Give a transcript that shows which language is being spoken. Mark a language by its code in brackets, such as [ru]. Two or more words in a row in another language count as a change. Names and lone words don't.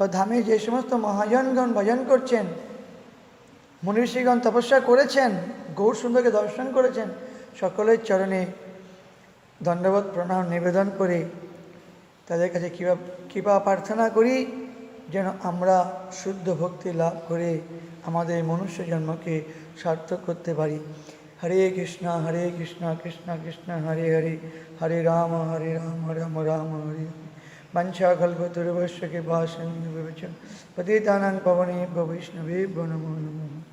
[bn] ধামে যে সমস্ত মহাজনগণ ভজন করছেন, মনীষীগণ তপস্যা করেছেন, গৌর সুন্দরকে দর্শন করেছেন, সকলের চরণে দণ্ডবোধ প্রণাম নিবেদন করে তাদের কাছে কৃপা প্রার্থনা করি যেন আমরা শুদ্ধ ভক্তি লাভ করে আমাদের মনুষ্য জন্মকে সার্থক করতে পারি। [sa] হরে কৃষ্ণ কৃষ্ণ কৃষ্ণ হরে হরে, হরে রাম রাম রাম হরে। वंशाकल्पतरुभ्यश्च कृपासिन्धुभ्यश्च पतितानां पावनेभ्यो वैष्णवेभ्यो नमो नमः।